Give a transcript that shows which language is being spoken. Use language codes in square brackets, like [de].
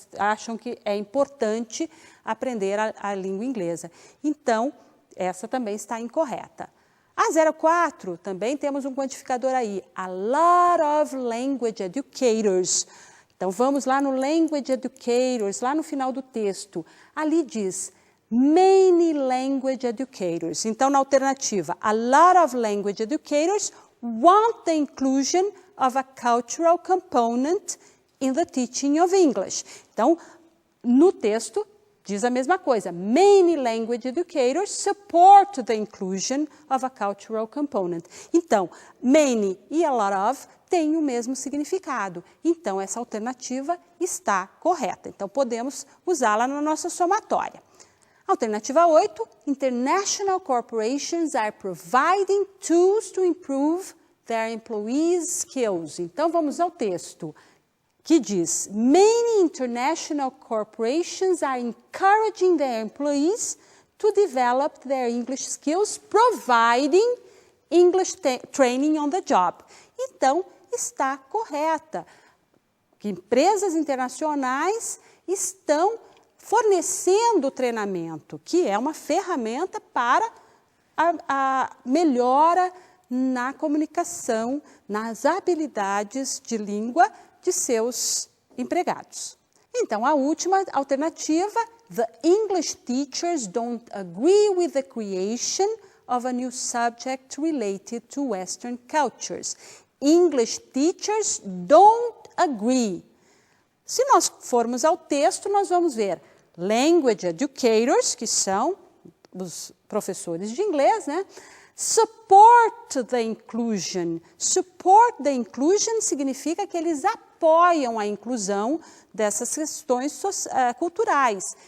[pt] Acham que é importante aprender a língua inglesa. Então, essa também está incorreta. A 04, também temos um quantificador aí. [en] A lot of language educators. [pt] Então, vamos lá no language educators, lá no final do texto. Ali diz [en] many language educators. [pt] Então, na alternativa, [en] a lot of language educators want the inclusion of a cultural component in the teaching of English. [pt] Então, no texto diz a mesma coisa. [en] Many language educators support the inclusion of a cultural component. [pt] Então, many e a lot of têm o mesmo significado. Então, essa alternativa está correta. Então, podemos usá-la na nossa somatória. [en] Alternativa 8, international corporations are providing tools to improve their employees' skills. [pt] Então, vamos ao texto que diz, [en] many international corporations are encouraging their employees to develop their English skills, providing English training on the job. [pt] Então, está correta. Que empresas internacionais estão fornecendo treinamento, que é uma ferramenta para a melhora na comunicação, nas habilidades de língua de seus empregados. Então, a última alternativa, [en] the English teachers don't agree with the creation of a new subject related to Western cultures. English teachers don't agree. [pt] Se nós formos ao texto, nós vamos ver language educators, que são os professores de inglês, né? [en] Support the inclusion. Support the inclusion [pt] significa que eles apoiam a inclusão dessas questões culturais.